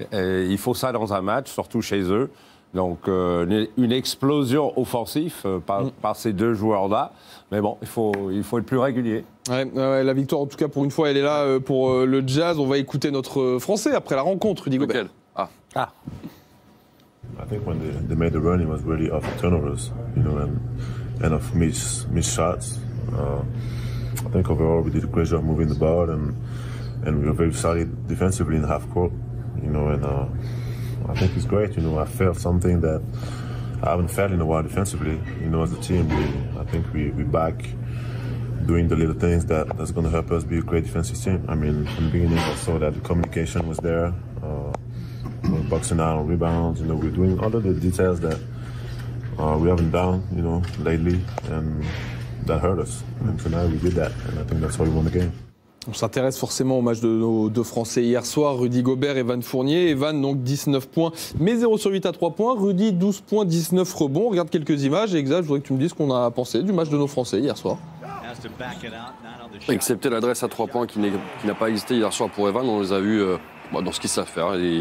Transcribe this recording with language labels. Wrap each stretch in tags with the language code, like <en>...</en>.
<fr>Et il faut ça dans un match, surtout chez eux. Donc, une explosion offensive par ces deux joueurs-là. Mais bon, il faut être plus régulier. Ouais, la victoire, en tout cas, pour une fois, elle est là pour le Jazz. On va écouter notre Français après la rencontre, Rudy Gobert. Ah.</fr> <en>I think when they made the run, it was really off turnovers, and of missed shots. I think overall we did a great job moving the ball, and we were very solid defensively in the half court, and I think it's great. I felt something that I haven't felt in a while defensively. As a team, I think we back doing the little things that's going to help us be a great defensive team. I mean, from the beginning, I saw that the communication was there. We're boxing out on rebounds. We're doing all of the details that we haven't done, lately, and that hurt us. And tonight we did that, and I think that's why we won the game.</en> <fr>On s'intéresse forcément au match de nos deux Français hier soir, Rudy Gobert et Evan Fournier. Evan, donc 19 points, mais 0 sur 8 à 3 points. Rudy, 12 points, 19 rebonds. On regarde quelques images. Et Exa, je voudrais que tu me dises ce qu'on a pensé du match de nos Français hier soir. Excepté l'adresse à 3 points qui n'a pas existé hier soir pour Evan, on les a vus dans ce qu'ils savent faire.</fr>